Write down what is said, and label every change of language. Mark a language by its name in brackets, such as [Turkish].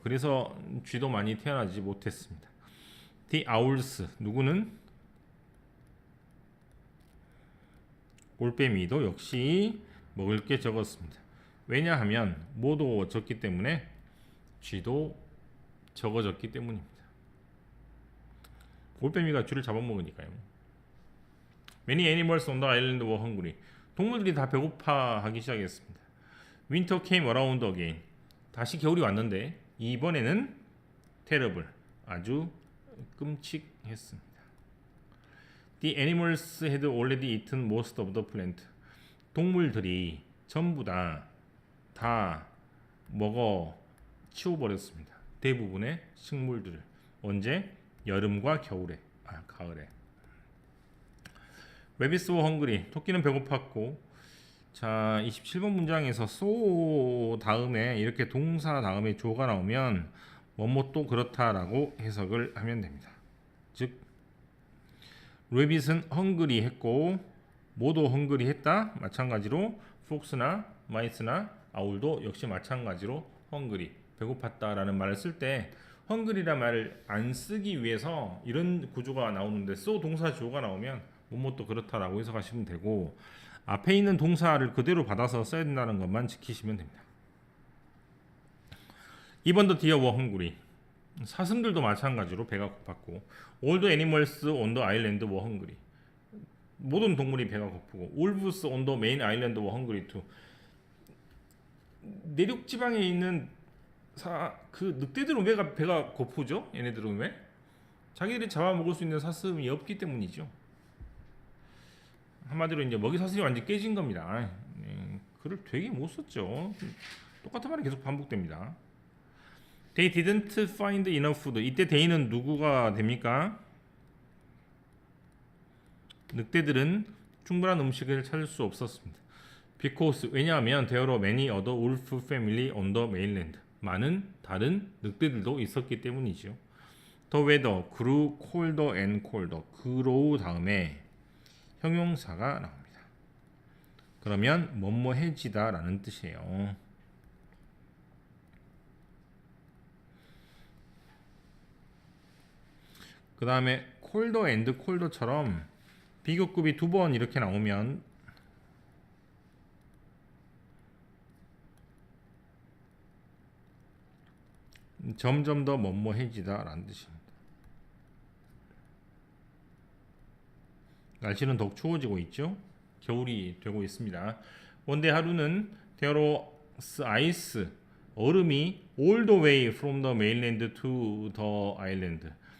[Korean] 그래서 쥐도 많이 태어나지 못했습니다. [English] The owls [Korean] 누구는 올빼미도 역시 먹을 게 적었습니다. 왜냐하면 모두 적기 때문에 쥐도 적어졌기 때문입니다. 올빼미가 쥐를 잡아먹으니까요. [English] Many animals on the island were hungry. [Korean] 동물들이 다 배고파하기 시작했습니다. [English] Winter came around again. [Korean] 다시 겨울이 왔는데 이번에는 terrible. 아주 끔찍했습니다. [English] The animals had already eaten most of the plant. [Korean] 동물들이 전부 다 먹어 치워버렸습니다. 대부분의 식물들을. 언제? 여름과 겨울에. 가을에. [English] Rabbits were hungry. [Korean] 토끼는 배고팠고 자 27번 문장에서 so 다음에 이렇게 동사 다음에 조가 나오면 뭐뭐 그렇다라고 해석을 하면 됩니다. 즉 Rabbit은 hungry 했고 모두 hungry 했다. 마찬가지로 fox나 mice나 owl도 역시 마찬가지로 hungry 배고팠다라는 말을 쓸 때 hungry란 말을 안 쓰기 위해서 이런 구조가 나오는데 so 동사 주어가 나오면 뭐뭐 그렇다라고 해석하시면 되고 앞에 있는 동사를 그대로 받아서 써야 된다는 것만 지키시면 됩니다. [English] 2번 the deer were hungry. [Korean] 사슴들도 마찬가지로 배가 고팠고 [English] all the animals on the island were hungry. [Korean] 모든 동물이 배가 고프고 [English] wolves on the main island were hungry too. [Korean] 내륙 지방에 있는 그 늑대들은 왜 배가 고프죠? 얘네들은 왜? 자기들이 잡아먹을 수 있는 사슴이 없기 때문이죠. 한마디로 이제 먹이 사슬이 완전히 깨진 겁니다. 글을 되게 못 썼죠. 똑같은 말이 계속 반복됩니다. [English] They didn't find enough food. [Korean] 이때 they는 누구가 됩니까? 늑대들은 충분한 음식을 찾을 수 없었습니다. [English] Because 왜냐하면 there were many other wolf family on the mainland. [Korean] 많은 다른 늑대들도 있었기 때문이죠. [English] The weather grew colder and colder. grow [Korean] 다음에 형용사가 나옵니다. 그러면 뭐뭐해지다 라는 뜻이에요. 그 다음에 콜더 앤드 콜더처럼 비교급이 두 번 이렇게 나오면 점점 더 뭐뭐해지다 라는 뜻입니다. 날씨는 더욱 추워지고 있죠. 겨울이 되고 있습니다. 원대 하루는 [English] There was ice, [Korean] 얼음이 [English] all the way from the mainland to the island.